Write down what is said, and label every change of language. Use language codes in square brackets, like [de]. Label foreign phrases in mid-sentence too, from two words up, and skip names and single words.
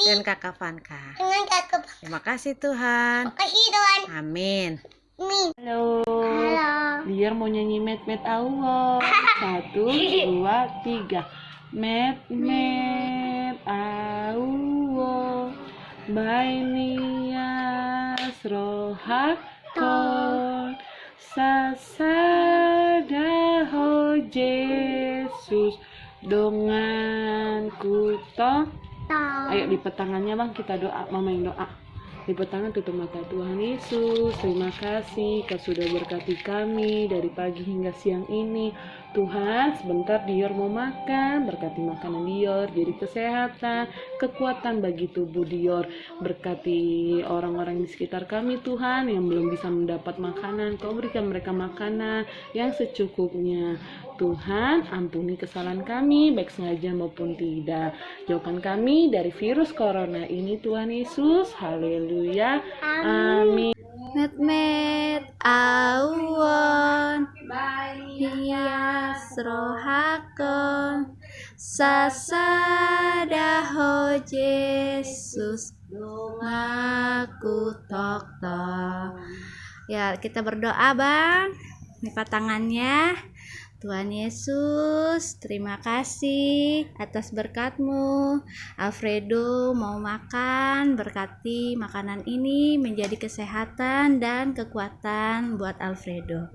[id] dan Kakak Vanka. dengan kakak. Terima kasih Tuhan. Kasih Tuhan, Amin. amin. Halo. Halo. Biar mau nyanyi met Allah. 1, 2, 3. Met Allah. Bainias rohakon. Sasadaho Yesus. Donganku toh. Ayo lipat tangannya bang, kita doa, mama yang doa. Lipat tangan, tutup mata. Tuhan Yesus, terima kasih Kau sudah berkati kami dari pagi hingga siang ini. Tuhan, sebentar Dior mau makan, berkati makanan Dior, jadi kesehatan, kekuatan bagi tubuh Dior. Berkati orang-orang di sekitar kami Tuhan yang belum bisa mendapat makanan, Kau berikan mereka makanan yang secukupnya. Tuhan, ampuni kesalahan kami, baik sengaja maupun tidak. Jauhkan kami dari virus corona ini, Tuhan Yesus. Haleluya. Amin. Met awon hias rohakon sasadaho Yesus dongaku tok. Ya, kita berdoa bang. Lipat tangannya. Tuhan Yesus, terima kasih atas berkat-Mu. Alfredo mau makan, berkati makanan ini menjadi kesehatan dan kekuatan buat Alfredo.